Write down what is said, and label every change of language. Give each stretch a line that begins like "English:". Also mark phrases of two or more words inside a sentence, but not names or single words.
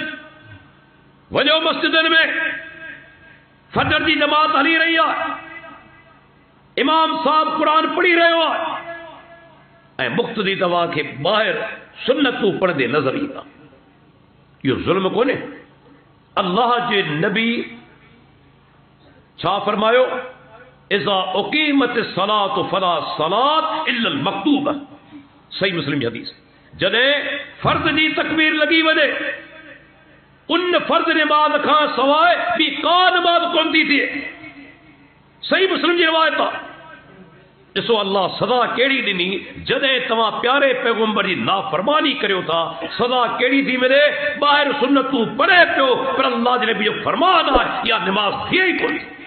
Sindhi: वञो मस्जिदनि में, फजर जी नमाज़ हली रही आहे, इमाम साहब क़ुरान पढ़ी रहियो आहे ऐं मुक़्तदी तव्हां खे ॿाहिरि सुन्नतूं पढ़ंदे नज़र ईंदा। इहो ज़ुल्म कोन्हे? अल्लाह जे नबी छा फरमायो,
Arabic: إذا أقيمت الصلاة فلا صلاة إلا المكتوبة,
Sindhi: सही मुस्लिम जी हदीस। जॾहिं फर्ज़ जी तकबीर लॻी वञे, उन फर्ज़ नमाज खां सवाइ ॿी का नमाज कोन थी थिए, सही मुस्लिम जी रिवायत आहे। ॾिसो अल्लाह सदा कहिड़ी ॾिनी, जॾहिं तव्हां प्यारे पैगंबर जी नाफ़रमानी करियो था, सदा कहिड़ी थी मिले, ॿाहिरि सुन्नतूं पढ़े पियो, पर अल्लाह जे नबी जो फरमान आहे इहा नमाज थिए ई कोन।